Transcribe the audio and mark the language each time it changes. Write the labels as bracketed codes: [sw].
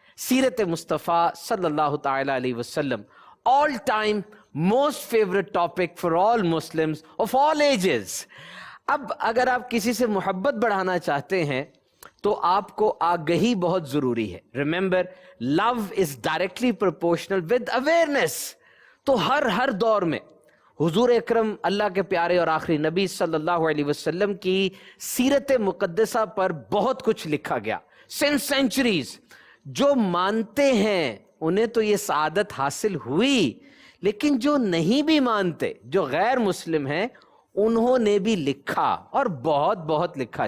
[en] سیرت مصطفیٰ صلی اللہ تعالی علیہ وسلم, all time most favorite topic for all Muslims of all ages. [ur] اب اگر آپ کسی سے محبت بڑھانا چاہتے ہیں تو آپ کو آگہی بہت ضروری ہے. [en] Remember, love is directly proportional with awareness. [ur] تو ہر دور میں حضور اکرم اللہ کے پیارے اور آخری نبی صلی اللہ علیہ وسلم کی سیرت مقدسہ پر بہت کچھ لکھا گیا. [en] since centuries. [ur] جو مانتے ہیں انہیں تو یہ سعادت حاصل ہوئی, لیکن جو نہیں بھی مانتے, جو غیر مسلم ہیں, انہوں نے بھی لکھا اور بہت لکھا.